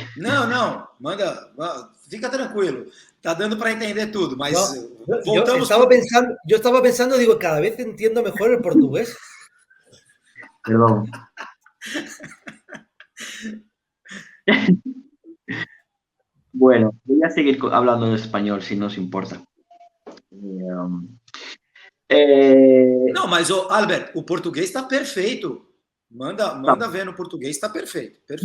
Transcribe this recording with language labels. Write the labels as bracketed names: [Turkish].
[Portuguese] Não, manda, fica tranquilo. Tá dando para entender tudo, mas voltamos. [Spanish] Yo estaba pensando, digo, cada vez entiendo mejor el portugués. Perdón. Bueno, voy a seguir hablando en español, si no os importa. [Portuguese] Não, mas, Albert, o português está perfeito. Manda ver no português, está perfeito.